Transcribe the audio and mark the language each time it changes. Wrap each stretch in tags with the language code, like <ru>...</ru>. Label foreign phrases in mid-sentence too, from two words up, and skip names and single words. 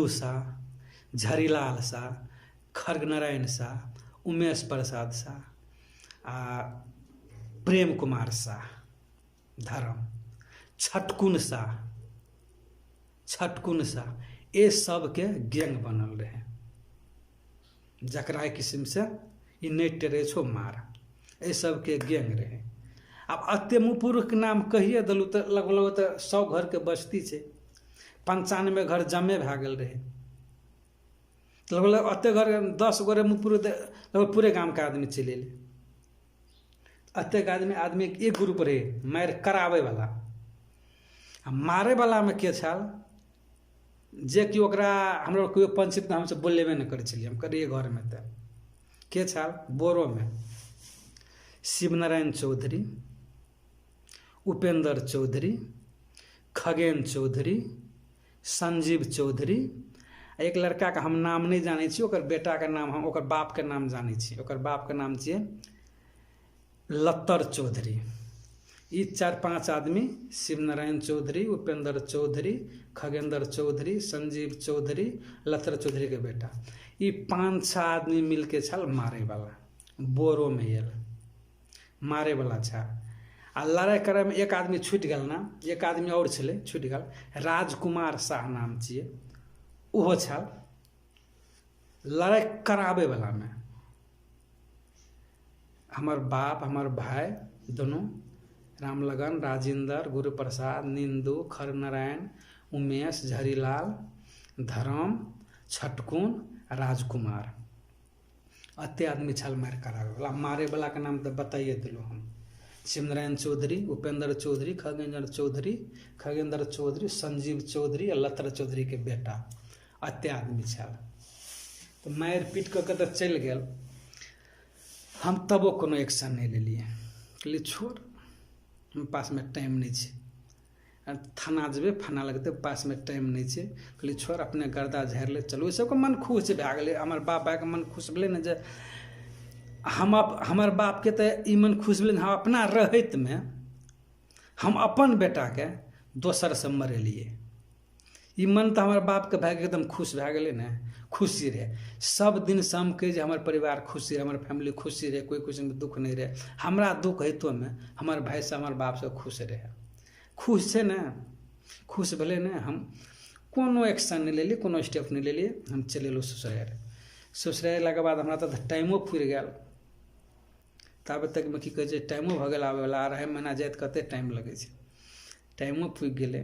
<mai>शाह, झरीलाल शाह, खरनारायण शाह, उमेश प्रसाद शाह, आ प्रेम कुमार शाह धर्म, छटकुन शाह, छटकुन शाह, ये सब के गैंग बनल रहे, जकरा किस्म से ई नहीं टेरे छो मार, ये सब के गैंग रहे। अब अते मुँहपुरुष के नाम कहिए दिलू तो लगभग तो 100 घर के बस्ती छै, 95 घर जमे भए गेल रहे। लगभग अते घर 10 गोरे मुँहपुरुष लगभग पूरे गांव के आदमी चलि एले। अते आदमी एक ग्रुप रहे मार करावे वाला, आ मारे वाला में के छल जे कि ओकरा हमरा कोई पंचायत हमसे बोलेबे नहीं करे छलिए। हम करिए घर में तो के छल, बोरो में शिवनारायण चौधरी, उपेंद्र चौधरी, खगेन चौधरी, संजीव चौधरी, एक लड़का के हम नाम नहीं जानै छी, ओकर बेटा के नाम हम ओकर बाप के नाम जानै छी। ओकर बाप के नाम छियै लत्तर चौधरी। ई 4-5 आदमी, शिवनारायण चौधरी, उपेंद्र चौधरी, खगेंद्र चौधरी, संजीव चौधरी, लत्तर चौधरी के बेटा, ई 5-6 आदमी मिलके छल मारे वाला, बोरो में आयल मारे वाला छा। आ लड़ाई करे में एक आदमी छूटि गेल ना, एक आदमी और छलै छूटि गेल, राजकुमार शाह नाम छियै, ओहो छल लड़ाई कराबे वाला में। हमर बाप हमर भाई दोनों, रामलगन, राजेंद्र, गुरुप्रसाद, निंदू, खरनारायण, उमेश, झरीलाल, धर्म, छटकुन, राजकुमार, अते आदमी छल मार करावे वाला। मारे वाला के नाम तो बताइए दिलो हम, शिवनारायण चौधरी, उपेंद्र चौधरी, खगेंद्र चौधरी, संजीव चौधरी और लत्तर चौधरी के बेटा, अते आदमी छल। तो मारि पीट कऽ तऽ चलि गेल। हम तबो कोनो एक्शन नहीं लेलिए, कहलिए छोड़, हम पास में टाइम नहीं छै, थाना जेबे फाना लगते, पास में टाइम नहीं छै। कहलिए छोड़, अपने गर्दा झाड़ि ले, चलू। सबके मन खुश भए गेलै, हमर बाप भाई के मन खुश भेलै ने, जे हमर बाप के तऽ ई मन खुश भेलै, हम अपना रहत में हम अपन बेटा के दोसर से मरेलिए। ई मन तऽ हमर बाप के भाई के एकदम खुश भए गेलै ने, खुशी रहे। सब दिन शाम के जे हमर परिवार खुशी रहे, हमर फैमिली खुशी रहे, कोई कुछ में दुख नहीं रहे। हमरा दुख हेतु में हमर भाई से हमर बाप से खुश रहे, खुश छै ने, खुश भेलै ने। हम कोनो एक्शन नहीं लेलिए, कोनो स्टेप नहीं लेलिए, हम चलि एलहुँ ससुराल। ससुराल अयलाके बाद हमरा तऽ टाइमो फुरि गेल, ताबे तक में की कहै छै टाइमो भऽ गेल आबै वाला, 2.5 महीना जाइत कते टाइम लगै छै, टाइमो फुरि गेलै।</mai>